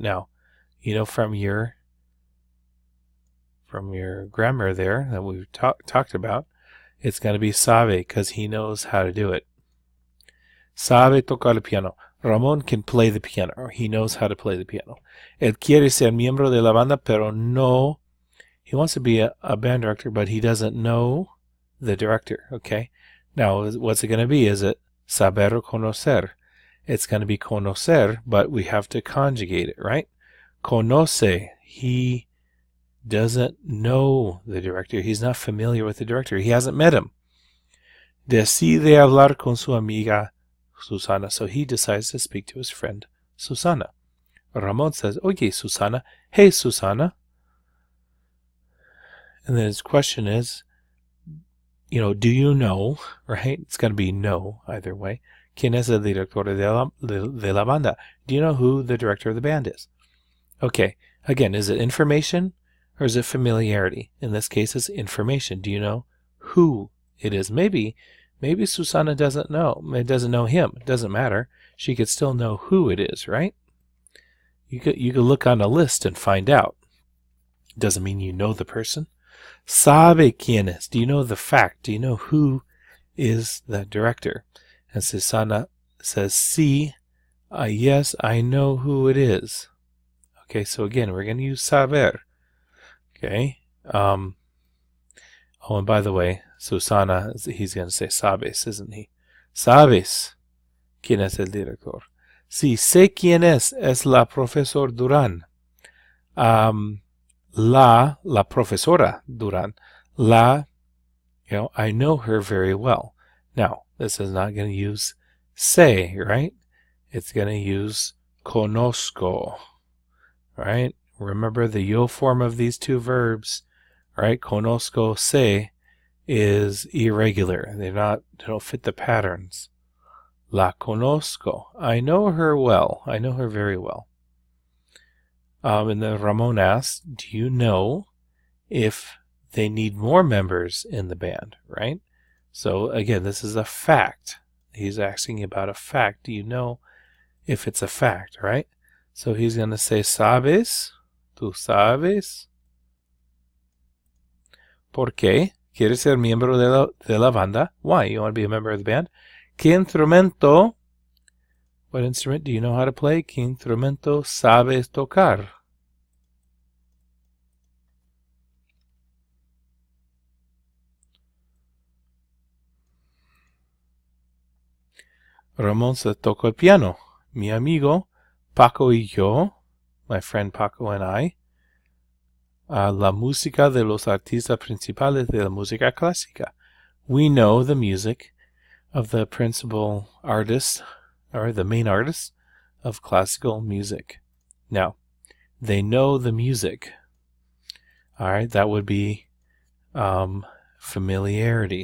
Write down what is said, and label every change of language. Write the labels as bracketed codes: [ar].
[en] Now, you know from your grammar there that we've talked about, it's going to be sabe because he knows how to do it. Sabe tocar el piano. Ramon can play the piano, or he knows how to play the piano. [es] Él quiere ser miembro de la banda, pero no. [en] He wants to be a band director, but he doesn't know the director, okay? Now, what's it going to be? Is it saber o conocer? It's going to be conocer, but we have to conjugate it, right? Conoce. He doesn't know the director. He's not familiar with the director. He hasn't met him. [es] Decide hablar con su amiga Susana. [en] So he decides to speak to his friend Susana. Ramon says, Oye, Susana. Hey, Susana. And then his question is, do you know, right? It's going to be no either way. [es] ¿Quién es el director de la banda? [en] Do you know who the director of the band is? Okay. Again, is it information or is it familiarity? In this case, it's information. Do you know who it is? Maybe Susana doesn't know. It doesn't know him. It doesn't matter. She could still know who it is, right? You could look on a list and find out. It doesn't mean you know the person. Sabe quién es. Do you know the fact? Do you know who is the director? And Susana says, Sí, yes, I know who it is. Okay, so again, we're going to use saber. Okay. Oh, and by the way, Susana, he's going to say sabes, isn't he? [es] Sabes quién es el director. Sí, sé quién es la profesor Durán. [en] la profesora duran. I know her very well. Now, this is not going to use se, right? It's going to use conozco, right? Remember the yo form of these two verbs, right? Conozco, se is irregular. They don't fit the patterns. La conozco. I know her well. I know her very well. And then Ramon asks, do you know if they need more members in the band, right? So again, this is a fact. He's asking about a fact. Do you know if it's a fact, right? So he's going to say, ¿sabes? [es] ¿Tú sabes? ¿Por qué? ¿Quieres ser miembro de la banda? [en] Why? You want to be a member of the band? ¿Qué instrumento? What instrument do you know how to play? [es] ¿Qué instrumento sabes tocar? Ramón se toca el piano. Mi amigo Paco y yo, my friend Paco and I, la música de los artistas principales de la música clásica. [en] We know the music of the principal artists, or the main artists of classical music. Now, they know the music. All right, that would be familiarity.